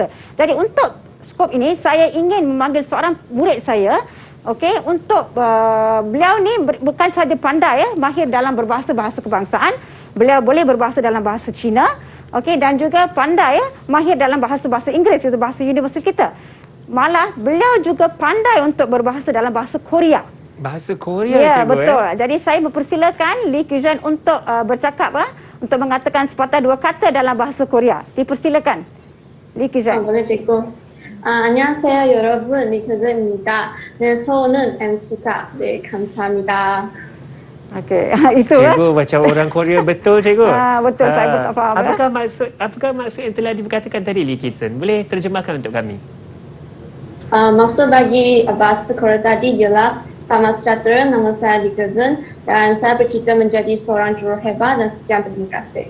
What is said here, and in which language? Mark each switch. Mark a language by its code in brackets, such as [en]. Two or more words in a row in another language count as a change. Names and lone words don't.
[ms] Jadi untuk skop ini saya ingin memanggil seorang murid saya, untuk beliau ni bukan sahaja pandai mahir dalam berbahasa bahasa kebangsaan, beliau boleh berbahasa dalam bahasa Cina, dan juga pandai mahir dalam bahasa Inggeris, itu bahasa universal kita. malah beliau juga pandai untuk berbahasa dalam bahasa Korea. Bahasa Korea, Ya, cikgu. betul. Jadi saya mempersilakan Lee Kyujan untuk bercakap, untuk mengatakan sepatah dua kata dalam bahasa Korea. Dipersilakan, Lee Kyujan. boleh cikgu. [ko] 안녕하세요 여러분, 리크즈입니다. 네, 소원은 MC가. 네, 감사합니다. [ms] Okey, itu Cikgu macam orang Korea betul, cikgu. betul, saya pun tak faham. Apakah maksud yang telah dikatakan tadi, Lee Kitchen? Boleh terjemahkan untuk kami? Maksud bagi bahasa Korea tadi ialah selamat sejahtera, nama saya Likezun dan saya bercita menjadi seorang juruhebat dan sekian terima kasih.